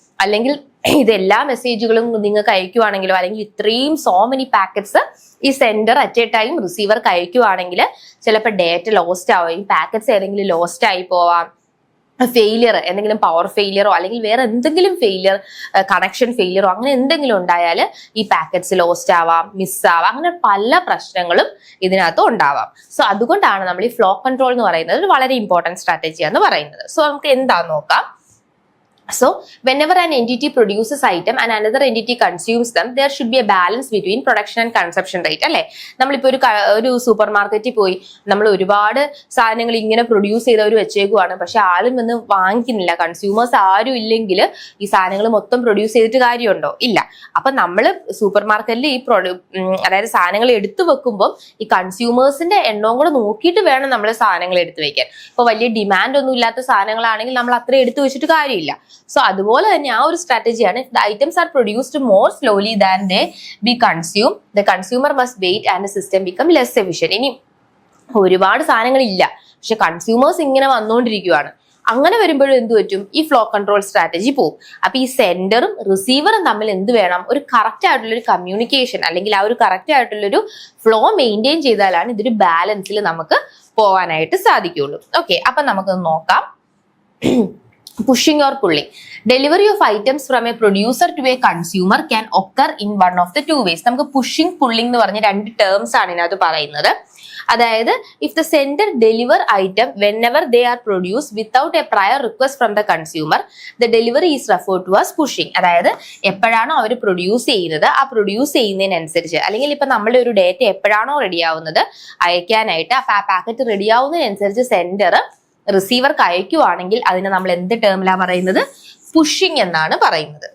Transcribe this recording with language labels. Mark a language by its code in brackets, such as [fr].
[ml] അല്ലെങ്കിൽ ഇതെല്ലാ മെസ്സേജുകളും നിങ്ങൾക്ക് അയക്കുവാണെങ്കിലോ, അല്ലെങ്കിൽ ഇത്രയും [en] so many [ml] പാക്കറ്റ്സ് ഈ സെൻഡർ അറ്റ് എ ടൈം റിസീവർക്ക് അയക്കുവാണെങ്കിൽ ചിലപ്പോൾ ഡേറ്റ ലോസ്റ്റ് ആവുകയും പാക്കറ്റ്സ് ഏതെങ്കിലും ലോസ്റ്റ് ആയി പോവാം, ഫെയിലിയർ, എന്തെങ്കിലും പവർ ഫെയിലിയറോ അല്ലെങ്കിൽ വേറെ എന്തെങ്കിലും ഫെയിലിയർ, കണക്ഷൻ ഫെയിലിയറോ അങ്ങനെ എന്തെങ്കിലും ഉണ്ടായാൽ ഈ പാക്കറ്റ്സ് ലോസ്റ്റ് ആവാം, മിസ്സാവാം, അങ്ങനെ പല പ്രശ്നങ്ങളും ഇതിനകത്ത് ഉണ്ടാവാം. സോ അതുകൊണ്ടാണ് നമ്മൾ ഈ ഫ്ലോ കൺട്രോൾ എന്ന് പറയുന്നത് ഒരു വളരെ ഇമ്പോർട്ടൻറ്റ് സ്ട്രാറ്റജിയാന്ന് പറയുന്നത്. സോ നമുക്ക് എന്താന്ന് നോക്കാം. [en] So whenever an entity produces item and another entity consumes them, there should be a balance between production and consumption rate. [ml] അല്ലെ, നമ്മളിപ്പോ ഒരു സൂപ്പർ മാർക്കറ്റിൽ പോയി നമ്മൾ ഒരുപാട് സാധനങ്ങൾ ഇങ്ങനെ പ്രൊഡ്യൂസ് ചെയ്തവർ വെച്ചേക്കുവാണ്, പക്ഷെ ആരും വന്ന് വാങ്ങിക്കുന്നില്ല, കൺസ്യൂമേഴ്സ് ആരും ഇല്ലെങ്കിൽ ഈ സാധനങ്ങൾ മൊത്തം പ്രൊഡ്യൂസ് ചെയ്തിട്ട് കാര്യമുണ്ടോ, ഇല്ല. അപ്പൊ നമ്മൾ സൂപ്പർ മാർക്കറ്റിൽ ഈ അതായത് സാധനങ്ങൾ എടുത്തു വെക്കുമ്പോൾ ഈ കൺസ്യൂമേഴ്സിന്റെ എണ്ണവും കൂടെ നോക്കിയിട്ട് വേണം നമ്മൾ സാധനങ്ങൾ എടുത്തു വെക്കാൻ. ഇപ്പൊ വലിയ ഡിമാൻഡ് ഒന്നും ഇല്ലാത്ത സാധനങ്ങളാണെങ്കിൽ നമ്മൾ അത്ര എടുത്തു വെച്ചിട്ട് കാര്യമില്ല. സോ അതുപോലെ തന്നെ ആ ഒരു സ്ട്രാറ്റജിയാണ്, [en] The items are produced more slowly than they be consume, the consumer must wait and the system become less efficient. [ml] ഇനി ഒരുപാട് സാധനങ്ങൾ ഇല്ല, പക്ഷെ കൺസ്യൂമേഴ്സ് ഇങ്ങനെ വന്നുകൊണ്ടിരിക്കുകയാണ്. അങ്ങനെ വരുമ്പോഴും എന്ത് പറ്റും, ഈ ഫ്ലോ കൺട്രോൾ സ്ട്രാറ്റജി പോകും. അപ്പൊ ഈ സെൻഡറും റിസീവറും തമ്മിൽ എന്ത് വേണം, ഒരു കറക്റ്റ് ആയിട്ടുള്ളൊരു കമ്മ്യൂണിക്കേഷൻ അല്ലെങ്കിൽ ആ ഒരു കറക്റ്റ് ആയിട്ടുള്ളൊരു ഫ്ലോ മെയിൻറ്റെയിൻ ചെയ്താലാണ് ഇതൊരു ബാലൻസിൽ നമുക്ക് പോവാനായിട്ട് സാധിക്കുള്ളൂ. ഓക്കെ, അപ്പൊ നമുക്ക് നോക്കാം. [en] Pushing or pulling. Delivery of items from a producer to a consumer can occur in one of the two ways. [ml] നമുക്ക് പുഷിംഗ് പുള്ളിംഗ് എന്ന് പറഞ്ഞ 2 ടേംസ് ആണ് ഇതിനകത്ത് പറയുന്നത്. [en] അതായത് if the sender deliver item whenever they are produced without a prior request from the consumer, the delivery is referred to as pushing. [ml] അതായത് എപ്പോഴാണോ അവർ produce ചെയ്യുന്നത്, ആ പ്രൊഡ്യൂസ് ചെയ്യുന്നതിനനുസരിച്ച്, അല്ലെങ്കിൽ ഇപ്പൊ നമ്മളുടെ ഒരു ഡേറ്റ എപ്പോഴാണോ റെഡി ആവുന്നത് അയക്കാനായിട്ട്, ആ പാക്കറ്റ് റെഡി ആവുന്നതിനനുസരിച്ച് സെൻഡർ റിസീവർക്ക് അയക്കുവാണെങ്കിൽ അതിനെ നമ്മൾ എന്ത് ടേമിലാണ് പറയുന്നത്, പുഷിംഗ് എന്നാണ് പറയുന്നത്.